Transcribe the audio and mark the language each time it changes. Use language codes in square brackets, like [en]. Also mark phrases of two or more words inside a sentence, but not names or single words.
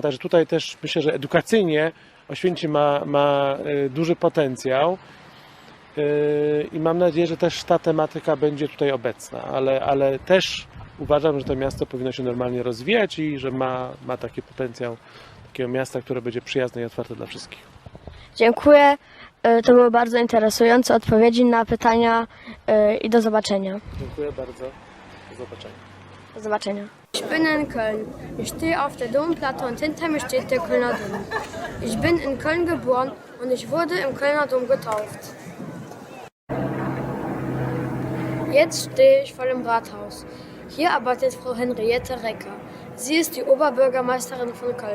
[pl] Także tutaj też myślę, że edukacyjnie Oświęcim ma duży potencjał i mam nadzieję, że też ta tematyka będzie tutaj obecna, ale też uważam, że to miasto powinno się normalnie rozwijać i że ma taki potencjał takiego miasta, które będzie przyjazne i otwarte dla wszystkich. Dziękuję. To były bardzo interesujące odpowiedzi na pytania i do zobaczenia. Dziękuję bardzo. Do zobaczenia. Do zobaczenia. [de] Ich bin in Köln. Ich stehe auf der Domplatte und hinter mir steht der Kölner Dom. Ich bin in Köln geboren und ich wurde im Kölner Dom getauft. Jetzt stehe ich vor dem Rathaus. Hier arbeitet Frau Henriette Reker. Sie ist die Oberbürgermeisterin von Köln.